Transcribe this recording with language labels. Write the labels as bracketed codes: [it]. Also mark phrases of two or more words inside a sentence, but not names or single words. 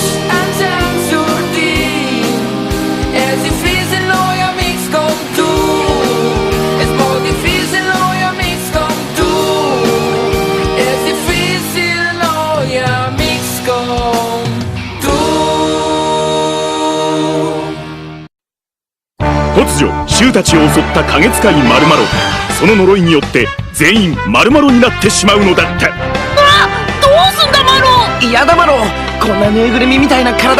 [ca] Ens en sortim. És difícil no hi ha amics com tu. És molt difícil no hi ha amics com tu. És difícil no hi ha amics com tu. [ja] 突如衆たちを襲った影使いマルマロ。その呪いによって全員マルマロになってしまうのだった。どうすんだマロ！嫌だマロ！こんなぬいぐるみみたいな体！